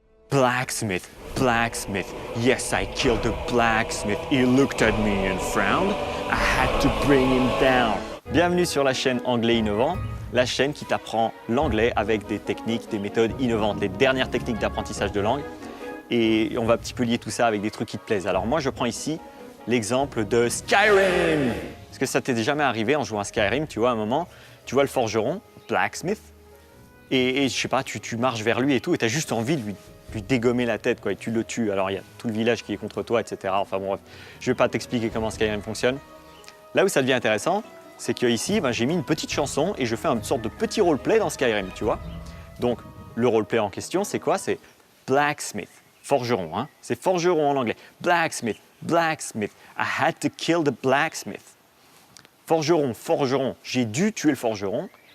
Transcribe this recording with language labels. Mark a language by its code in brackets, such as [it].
[en] Blacksmith, blacksmith, yes, I killed the blacksmith. He looked at me and frowned. I had to bring him down. [fr] Bienvenue sur la chaîne Anglais Innovant, la chaîne qui t'apprend l'anglais avec des techniques, des méthodes innovantes, les dernières techniques d'apprentissage de langue. Et on va un petit peu lier tout ça avec des trucs qui te plaisent. Alors moi, je prends ici l'exemple de Skyrim. Est-ce que ça t'est jamais arrivé en jouant à Skyrim, tu vois, à un moment, tu vois le forgeron, blacksmith, et je sais pas, tu marches vers lui et tout, et tu as juste envie de lui dégommer la tête, quoi, et tu le tues. Alors il y a tout le village qui est contre toi, etc. Enfin bon, bref, je vais pas t'expliquer comment Skyrim fonctionne. Là où ça devient intéressant, c'est qu'ici, j'ai mis une petite chanson et je fais une sorte de petit roleplay dans Skyrim, tu vois. Donc le roleplay en question, c'est quoi? C'est blacksmith, forgeron, hein. C'est forgeron en anglais. [en] Blacksmith, blacksmith, I had to kill the blacksmith. [fr] Forgeron, forgeron, j'ai dû tuer le forgeron.